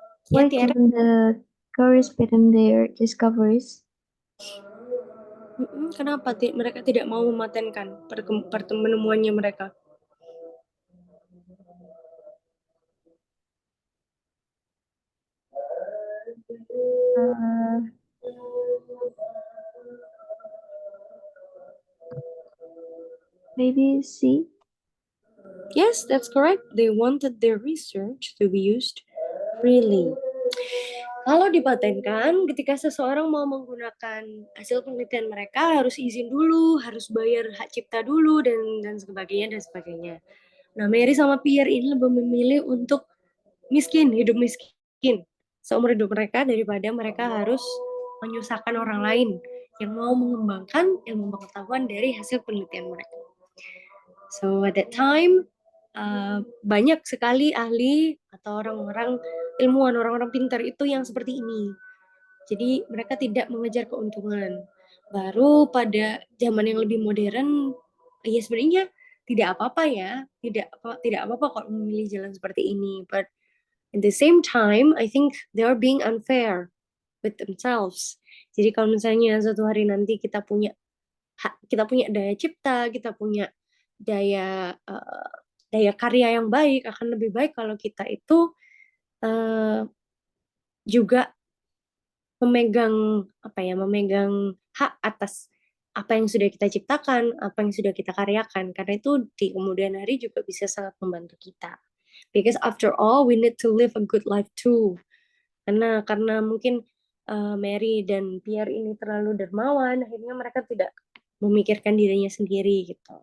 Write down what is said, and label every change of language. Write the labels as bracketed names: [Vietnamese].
[English] Ya, Why Tiara. couldn't the Curies patent their discoveries? [Indonesian] Kenapa mereka tidak mau mematenkan penemuannya mereka? [English] Maybe C. Yes, that's correct. They wanted their research to be used freely. [Indonesian] Kalau dipatenkan, ketika seseorang mau menggunakan hasil penelitian mereka harus izin dulu, harus bayar hak cipta dulu dan sebagainya. Nah, Mary sama Pierre ini lebih memilih untuk hidup miskin seumur hidup mereka daripada mereka harus menyusahkan orang lain yang mau mengembangkan ilmu pengetahuan dari hasil penelitian mereka. [English] So at that time, [Indonesian] banyak sekali ahli atau orang-orang ilmuwan, orang-orang pintar itu yang seperti ini. Jadi mereka tidak mengejar keuntungan. Baru pada zaman yang lebih modern, ya sebenarnya tidak apa-apa ya, tidak apa-apa kalau memilih jalan seperti ini. [English] But at the same time, I think they are being unfair with themselves. [Indonesian] Jadi kalau misalnya suatu hari nanti kita punya daya cipta, kita punya daya karya yang baik, akan lebih baik kalau kita itu juga memegang hak atas apa yang sudah kita ciptakan, apa yang sudah kita karyakan, karena itu di kemudian hari juga bisa sangat membantu kita. [English] Because after all, we need to live a good life too. [Indonesian] Karena mungkin Mary dan Pierre ini terlalu dermawan, akhirnya mereka tidak memikirkan dirinya sendiri gitu.